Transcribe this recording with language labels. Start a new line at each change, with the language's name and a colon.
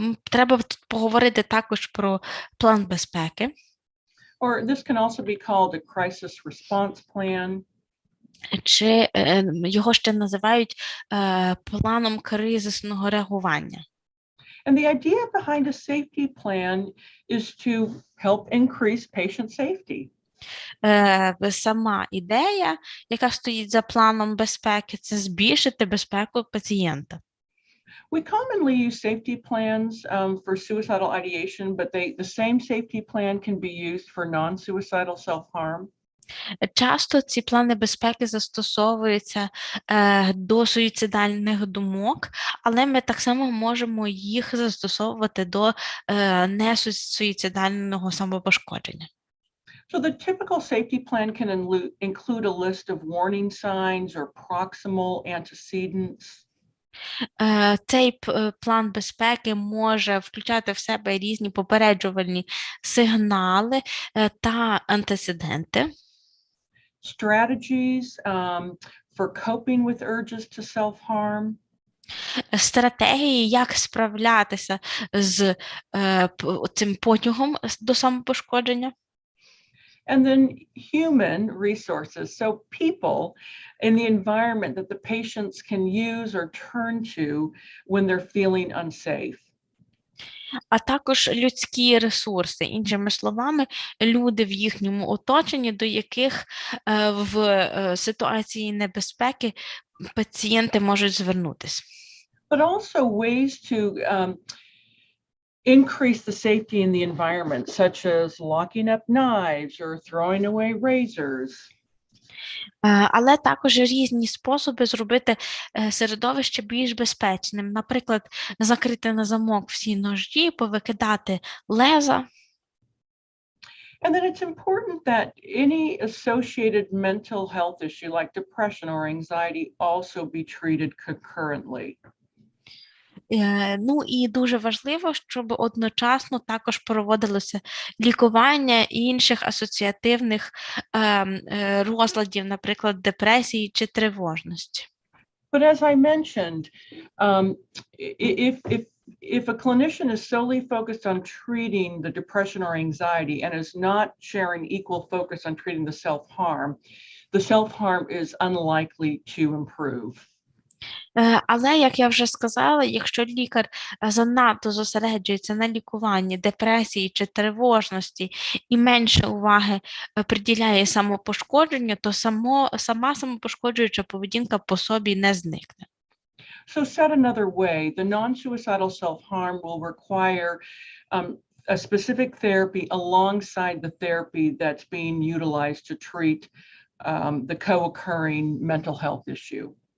Ukrainian: Треба тут поговорити також про план безпеки.
English: Or this can also be called a crisis response plan.
Ukrainian: Чи його ще називають планом кризисного реагування.
English: And the idea behind a safety plan is to help increase patient safety.
Ukrainian: Сама ідея, яка стоїть за планом безпеки, це збільшити безпеку пацієнта.
English: We commonly use safety plans for suicidal ideation, but the same safety plan can be used for non-suicidal self-harm.
Ukrainian: Часто ці плани безпеки застосовуються до суїцидальних думок, але ми так само можемо їх застосовувати до несуїцидального самопошкодження.
English: So the typical safety plan can include a list of warning signs or proximal antecedents.
Ukrainian: Цей план безпеки може включати в себе різні попереджувальні сигнали та антецеденти.
English: Strategies for coping with urges to self-harm.
Ukrainian: Стратегії, як справлятися з цим потягом до самопошкодження.
English: And then human resources, so people in the environment that the patients can use or turn to when they're feeling unsafe.
Ukrainian: А також людські ресурси, іншими словами, люди в їхньому оточенні, до яких в ситуації небезпеки пацієнти можуть звернутися.
English: But also ways to increase the safety in the environment, such as locking up knives or throwing away razors.
Ukrainian: Але також різні способи зробити середовище більш безпечним. Наприклад, закрити на замок всі ножі, повикидати леза.
English: And then it's important that any associated mental health issue like depression or anxiety also be treated concurrently.
Ukrainian: Ну і дуже важливо, щоб одночасно також проводилося лікування інших асоціативних розладів, наприклад, депресії чи тривожності.
English: But as I mentioned, if a clinician is solely focused on treating the depression or anxiety and is not sharing equal focus on treating the self-harm is unlikely to improve.
Ukrainian: Але, як я вже сказала, якщо лікар занадто зосереджується на лікуванні депресії чи тривожності і менше уваги приділяє самопошкодженню, то сама самопошкоджуюча поведінка по собі не зникне.
English: So said another way, the non-suicidal self-harm will require a specific therapy alongside the therapy that's being utilized to treat the co-occurring mental health issue.